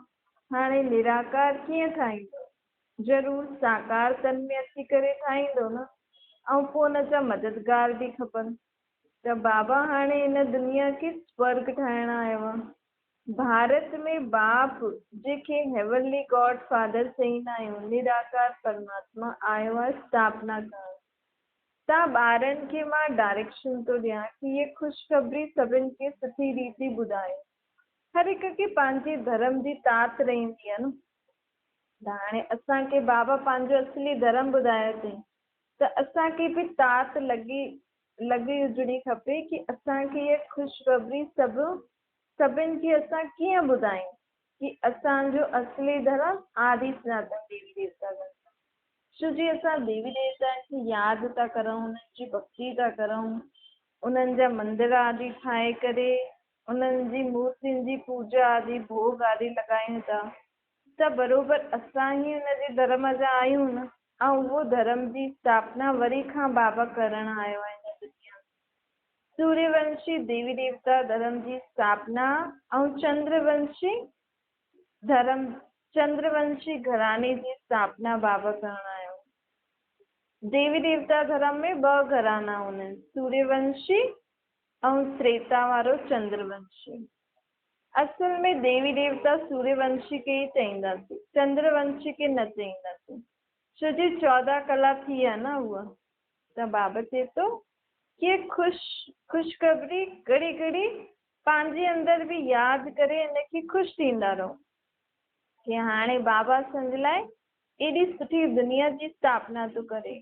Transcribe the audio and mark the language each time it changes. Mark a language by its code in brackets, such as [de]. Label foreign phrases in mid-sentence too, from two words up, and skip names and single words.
[sd] हाणे निराकार कीअं ठाहींदो? ज़रूर साकार तन में अची करे ठाहींदो न। ऐं पोइ हुन जा मददगार बि खपनि। त बाबा हाणे हिन दुनिया खे स्वर्ग ठाहिण आयो आहे। भारत में बाप जेके [en] heavenly god father [sd] चईंदा आहियूं, निराकार परमात्मा आयो आहे स्थापना करण। तव्हां ॿारनि खे मां डायरेक्शन थो ॾियां कि इहे ख़ुशख़बरी सभिनि खे सुठी रीति ॿुधायो। हर हिक खे पंहिंजे धर्म जी तात रहंदी आहे न। त हाणे असांखे बाबा पंहिंजो असली धर्म ॿुधायो अथई, त असांखे बि तात लॻी हुजणी खपे कि असांखे इहा ख़ुशख़बरी सभिनि खे असां कीअं ॿुधायूं कि असांजो असली धर्म आदि सनातन देवी देवता धर्म। छो जी असां देवी देवताउनि खे यादि था करूं, उन्हनि जी भक्ति था करूं, उन्हनि जा मंदिर आदि ठाहे करे उन्हनि जी मूर्तियुनि जी पूजा आदि भोग आदि लॻायूं था, त बराबरि असां ई हुनजे धर्म जा आहियूं न। ऐं उहो धर्म जी स्थापना वरी खां बाबा करण आयो आहे हिन दुनिया में। सूर्यवंशी देवी देवता धर्म जी स्थापना ऐं चंद्रवंशी घराने जी स्थापना बाबा करण आयो। देवी देवता धर्म में 2 घराना हूंदा आहिनि, सूर्यवंशी ऐं त्रेता वारो चंद्रवंशी। असल में देवी देवता सूर्यवंशी खे ई चईंदासीं, चंद्रवंशी खे न चईंदासीं। छो जी 14 कला थी विया न उहा। त बाबा चए थो कि ख़ुशख़बरी घड़ी घड़ी पंहिंजे अंदरि बि यादि करे हिनखे ख़ुशि थींदा रहो कि हाणे बाबा असांजे लाइ एॾी सुठी दुनिया जी स्थापना थो करे।